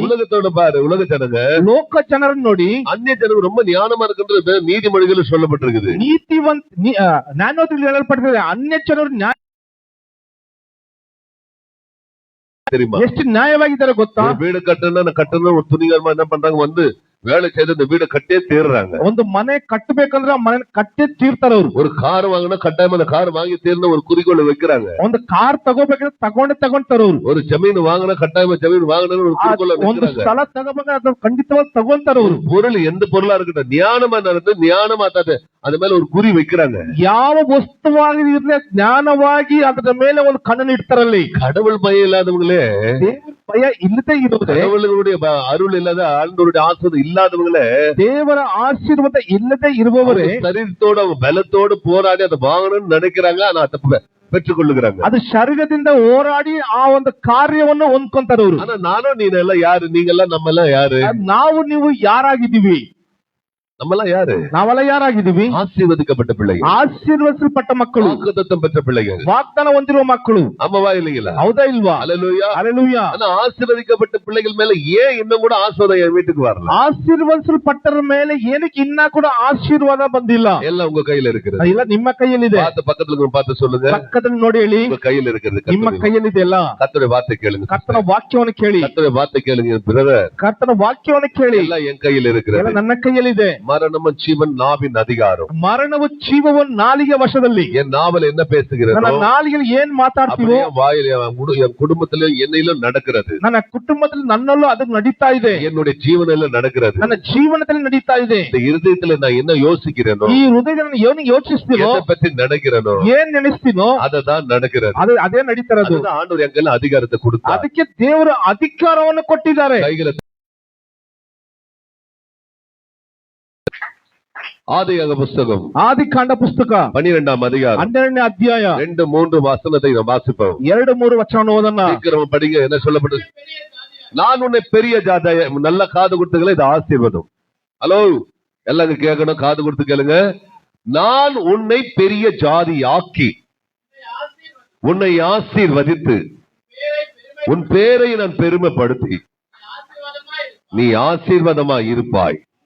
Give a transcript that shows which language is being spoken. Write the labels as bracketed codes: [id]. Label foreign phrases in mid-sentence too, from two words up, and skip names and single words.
[ta] உலகத்தோட பாரு, உலக ஜனங்க, [kn] ಲೋಕ ಜನರನ್ನು ನೋಡಿ, [ta] அந்நிய ஜனங்க ரொம்ப ஞானமா இருக்குன்றது நீதிமொழிகள் சொல்லப்பட்டிருக்குது. [kn] ಜ್ಞಾನೋಕ್ತಿಯಲ್ಲಿ ಹೇಳಲ್ಪಟ್ಟಿದೆ. ಅನ್ಯ ಜನರು [ta] தெரியுமா? [kn] ಎಷ್ಟು ನ್ಯಾಯವಾಗಿದ್ದಾರೆ ಗೊತ್ತಾ? [ta] வீடு கட்டணும் ஒரு துணிகரமா என்ன பண்றாங்க, வந்து வேலை செய்து இந்த வீடு கட்டே தீர்றாங்க. [kn] ಒಂದು ಮನೆ ಕಟ್ಟಬೇಕಂದ್ರೆ ಮನೆ ಕಟ್ಟೆ ತೀರ್ತಾರೆ ಅವರು. [ta] ஒரு கார் வாங்கினா கட்டாயமா அந்த கார் வாங்கி தீர்ந்த ஒரு குறிக்கோள் வைக்கிறாங்க. [kn] ಒಂದು ಕಾರ್ ತಗೋಬೇಕಂದ್ರೆ ತಗೊಂತಾರೆ ಅವರು. [ta] ஒரு ಜಮೀನು வாங்கினா கட்டாயமா ಜಮೀನು வாங்கணும் ஒரு குறிக்கோள் [kn] ಒಂದು ಸ್ಥಳ ತಗೋಬೇಕಾದ್ರೆ ಅದು ಖಂಡಿತವಾಗಿ ತಗೊಂತಾರೆ ಅವರು. [ta] பொருள் எந்த பொருளா இருக்கட்டும் ஞானமா நடந்து ஞானமா அது மேல ஒரு குறி வைக்கிறாங்க. [kn] ಯಾವ ವಸ್ತುವಾಗಿ ಇರಲಿ ಜ್ಞಾನವಾಗಿ ಅದರ ಮೇಲೆ ಒಂದು ಕಣ್ಣನ್ನು ಇಡ್ತಾರಲ್ಲಿ. [ta] கடவுள் பயம் இல்லாதவங்களே, [kn] ದೇವರ ಭಯ ಇಲ್ಲದೆ ಇರುವುದೇ, [ta] கடவுளுடைய அருள் இல்லாத ஆண்டவருடைய ஆசீர்வாதம் இல்லாதவங்களே, [kn] ದೇವರ ಆಶೀರ್ವಾದ ಇಲ್ಲದೆ ಇರುವವರೇ [ta] சரீரத்தோட பலத்தோடு போராடி அதை வாங்கணும்னு நினைக்கிறாங்க. ஆனா அதை பெற்றுக் கொள்ளுகிறாங்க. [kn] ಅದು ಶರೀರದಿಂದ ಹೋರಾಡಿ ಆ ಒಂದು ಕಾರ್ಯವನ್ನು ಹೊಂದ್ಕೊಂತಾರೆ ಅವರು. [ta] ஆனா நானும் நீங்க யாரு? நீங்க எல்லாம் நம்ம எல்லாம் யாரு? [kn] ನಾವು ನೀವು ಯಾರಾಗಿದ್ದೀವಿ? [ta] நம்மெல்லாம் யாரு? [kn] ನಾವೆಲ್ಲ ಯಾರಾಗಿದ್ದೀವಿ? [ta] ஆசீர்வதிக்கப்பட்ட பிள்ளைகள், [kn] ಆಶೀರ್ವದಿಸಲ್ಪಟ್ಟ ಮಕ್ಕಳು, [ta] வாக்குத்தத்தம் பெற்ற பிள்ளைகள், [kn] ವಾಗ್ದಾನ ಹೊಂದಿರುವ ಮಕ್ಕಳು. [ta] ஆமாவா இல்லைங்களா? [kn] ಹೌದಾ ಇಲ್ವಾ? [ta] ஹல்லேலூயா, [kn] ಹಲ್ಲೆಲೂಯಾ. [ta] ஆனா ஆசீர்வதிக்கப்பட்ட பிள்ளைகள் மேல ஏன் இன்னும் கூட ஆசீர்வாதம் என் வீட்டுக்கு வரல? [kn] ಆಶೀರ್ವದಿಸಲ್ಪಟ್ಟರ ಮೇಲೆ ಏನಕ್ಕೆ ಇನ್ನ ಕೂಡ ಆಶೀರ್ವಾದ ಬಂದಿಲ್ಲ? [ta] எல்லாம் உங்க கையில இருக்குது. [kn] ಇಲ್ಲ, ನಿಮ್ಮ ಕೈಯಲ್ಲಿದೆ. [ta] பக்கத்துல பார்த்து சொல்லுங்க, [kn] ಪಕ್ಕದಲ್ಲಿ ನೋಡಿ ಹೇಳಿ, [ta] உங்க கையில இருக்கிறது. [kn] ನಿಮ್ಮ ಕೈಯಲ್ಲಿದೆ ಎಲ್ಲ. [ta] கர்த்தருடைய வார்த்தை கேளுங்க. [kn] ಕರ್ತನ ವಾಕ್ಯವನ್ನು ಕೇಳಿ. [ta] கர்த்தருடைய வார்த்தை கேளுங்க பிரதர். [kn] ಕರ್ತನ ವಾಕ್ಯವನ್ನು ಕೇಳಿ. [ta] எல்லாம் என் கையில இருக்கிறது. [kn] ನನ್ನ ಕೈಯಲ್ಲಿದೆ. [ta] மரணமும் ஜீவன் நாவின் அதிகாரம். [kn] ಮರಣವು ಜೀವವು ನಾಲಿಗೆ ವಶದಲ್ಲಿ. [ta] என் நாவல் என்ன பேசுகிறது? [kn] ನನ್ನ ನಾಲಿಗೆಯಲ್ಲಿ ಏನ್ ಮಾತಾಡ್ತೀವೋ [ta] வாயில என் குடும்பத்திலும் என்னையிலும் நடக்கிறது. [kn] ನನ್ನ ಕುಟುಂಬದಲ್ಲಿ ನನ್ನಲ್ಲೂ ಅದು ನಡೀತಾ ಇದೆ. [ta] என்னுடைய ஜீவனில நடக்கிறது. [kn] ನನ್ನ ಜೀವನದಲ್ಲಿ ನಡೀತಾ ಇದೆ. [ta] இந்த இருதயத்துல நான் என்ன யோசிக்கிறேனோ, [kn] ಈ ಹೃದಯದಲ್ಲಿ ಏನು ಯೋಚಿಸ್ತೀನೋ, [ta] எதை பத்தி நினைக்கிறேனோ, [kn] ಏನ್ ನೆನೆಸ್ತೀನೋ [ta] ಅದதான் நடக்கிறது. [kn] ಅದೇ ನಡೀತಿರೋದು. [ta] ஆண்டவர் எங்கெல்லாம் அதிகாரத்தை கொடுத்தார். [kn] ಅದಕ್ಕೆ ದೇವರು ಅಧಿಕಾರವನ್ನು ಕೊಟ್ಟಿದ್ದಾರೆ. [ta] கைகளை ஆதியாகம புஸ்தகம், [kn] ಆದಿಕಾಂಡ ಪುಸ್ತಕ [ta] 12ஆம் அதிகாரம் [kn] 12ನೇ ಅಧ್ಯಾಯ [ta] 2-3 வசனத்தை நாம் வாசிப்போம். [kn] 2-3 ವಚನ ಓದೋಣ. [ta] சீக்கிரம் படிங்க. என்ன சொல்லப்பட்டது? நான் உன்னை பெரிய ஜாதியா, நல்ல காது கொடுத்துங்களே, இது ஆசீர்வாதம். ஹலோ, எல்லாம் கேட்கணும், காது கொடுத்து கேளுங்க. நான் உன்னை பெரிய ஜாதி ஆக்கி உன்னை ஆசீர்வதித்து உன் பேரை நான் பெருமைப்படுத்தி நீ ஆசீர்வாதமாய் இருப்பாய்.